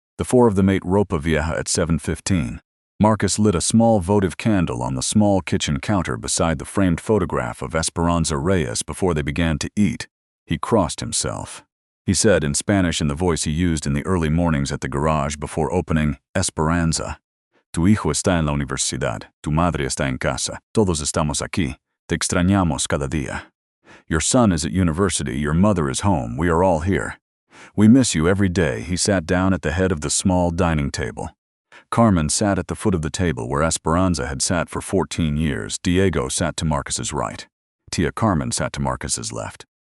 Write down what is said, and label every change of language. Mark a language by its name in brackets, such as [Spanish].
[English] The 4 of them ate ropa vieja at 7:15. Marcus lit a small votive candle on the small kitchen counter beside the framed photograph of Esperanza Reyes before they began to eat. He crossed himself. He said in Spanish in the voice he used in the early mornings at the garage before opening, "Esperanza. [Spanish] Tu hijo está en la universidad, tu madre está en casa, todos estamos aquí, te extrañamos cada día. [English] Your son is at university, your mother is home, we are all here. We miss you every day." He sat down at the head of the small dining table. Carmen sat at the foot of the table where Esperanza had sat for 14 years. Diego sat to Marcus's right. Tia Carmen sat to Marcus's left.